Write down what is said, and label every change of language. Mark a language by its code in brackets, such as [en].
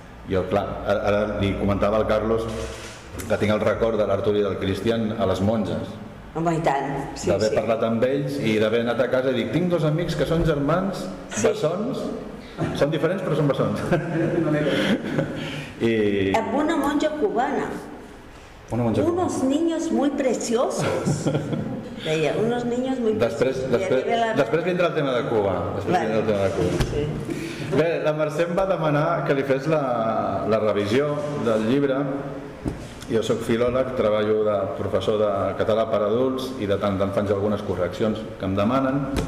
[ca] Jo, clar, ara li comentava al Carlos que tinc el record de l'Artur i del Christian a les monges. Home, i tant. D'haver parlat amb ells i d'haver anat a casa i dic, tinc dos amics que són germans, bessons, són diferents però són bessons. Amb una monja cubana. [es] Unos niños muy preciosos. Deia, unos niños muy preciosos. [ca] Després vindrà el tema de Cuba. Bé, la Mercè em va demanar que li fes la revisió del llibre. Jo soc filòleg, treballo de professor de català per adults i de tant en tant faig algunes correccions que em demanen.